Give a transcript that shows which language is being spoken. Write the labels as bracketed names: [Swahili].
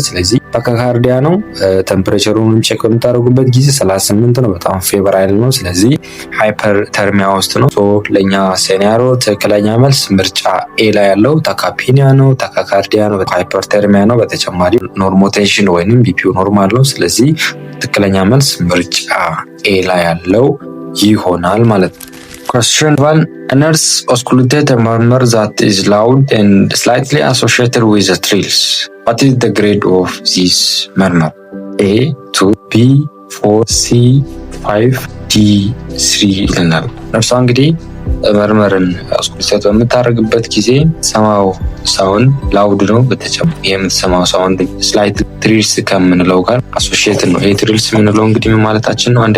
[Amharic] ስለዚህ ታካካርዲያ ነው። ቴምፐሬቸሩን ቼክ በምታደርጉበት ጊዜ 38 ነው፣ በጣም ፌቨራይል ነው። ስለዚህ ሃይፐር ተርሚያ ውስጥ ነው። ለኛ ሴናሪዮ ትክክለኛ መልስ ምርጫ ኤ ላይ ያለው ታካፒኒያ ነው፣ ታካካርዲያ ነው፣ ሃይፐር ተርሚያ ነው። በተጨማሪ ኖርሞቴሽን ወይንም ቢፒው ኖርማል ነው። ስለዚህ ትክክለኛ መልስ ምርጫ ኤ ላይ ያለው ይሆናል ማለት ነው። [English] Question 1. A nurse auscultated a murmur that is loud and slightly associated with the trills. What is the grade of this murmur? [Amharic] A 2, B 4, C 5, D 3 ይለናል። ነርሷ እንግዲህ መርመርን አስኩልቴት በምታደርግበት ጊዜ ሰማው ሳውንድ ላውድ ነው። በተጨማሪ የምትሰማው ሳውንድ ስላይት ትሪልስ ከምንለው ጋር አሶሺየት ነው። ይሄ ትሪልስ የምንለው እንግዲህ ምን ማለታችን ነው?